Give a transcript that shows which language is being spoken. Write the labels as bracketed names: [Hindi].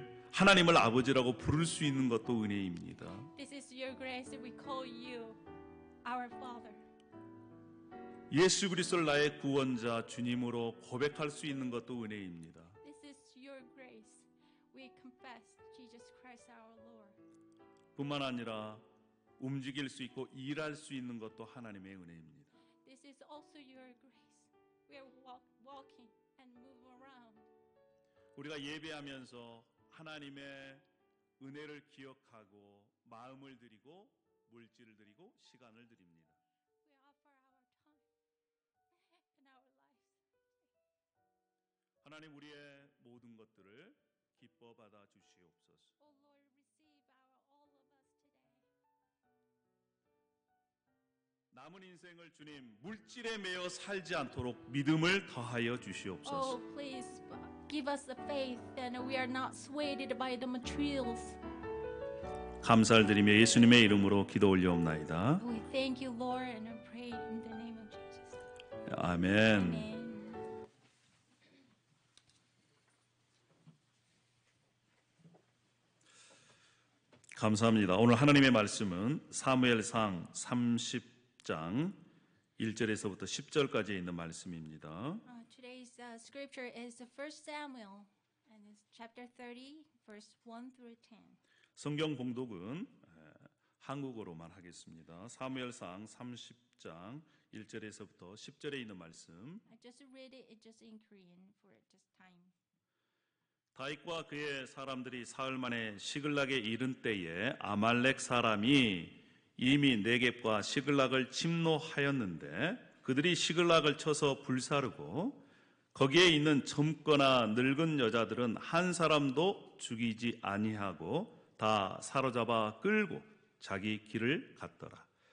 [Korean] 하나님을 아버지라고 부를 수 있는 것도 은혜입니다. [English] This is your grace that we call you our Father. [Korean] 예수 그리스도를 나의 구원자 주님으로 고백할 수 있는 것도 은혜입니다. [English] This is your grace. We confess Jesus Christ our Lord. [Korean] 뿐만 아니라 움직일 수 있고 일할 수 있는 것도 하나님의 은혜입니다. [English] This is also your grace. We are walking and move around. [Korean] 우리가 예배하면서 하나님의 은혜를 기억하고 마음을 드리고 물질을 드리고 시간을 드립니다. [English] We offer our time and our lives. [Korean] 하나님 우리의 모든 것들을 기뻐 받아 주시옵소서. [English] Oh Lord, receive all of us today. [Korean] 남은 인생을 주님 물질에 매여 살지 않도록 믿음을 더하여 주시옵소서. [English] Oh, please give us the faith and we are not swayed by the materials. [Korean] 감사를 드리며 예수님의 이름으로 기도 올려옵나이다. [English] We thank you, Lord, and I pray in the name of Jesus. [Korean] 아멘. [English] Amen. [Korean] 감사합니다. 오늘 하나님의 말씀은 사무엘상 30장 1절에서부터 10절까지 있는 말씀입니다. [English] Today's scripture is 1 Samuel, and it's chapter 30, verse 1 through 10. [Korean] 성경 봉독은 한국어로만 하겠습니다. 사무엘상 30장 1절에서부터 10절에 있는 말씀. [English] I just read it just in Korean for just time. [Korean] 다윗과 그의 사람들이 사흘 만에 시글락에 이른 때에 아말렉 사람이 이미 네겝과 시글락을 침노하였는데 그들이 시글락을 쳐서 불사르고 거기에 있는 젊거나 늙은 여자들은 한 사람도 죽이지 아니하고 다 사로잡아 끌고 자기 길을 갔더라.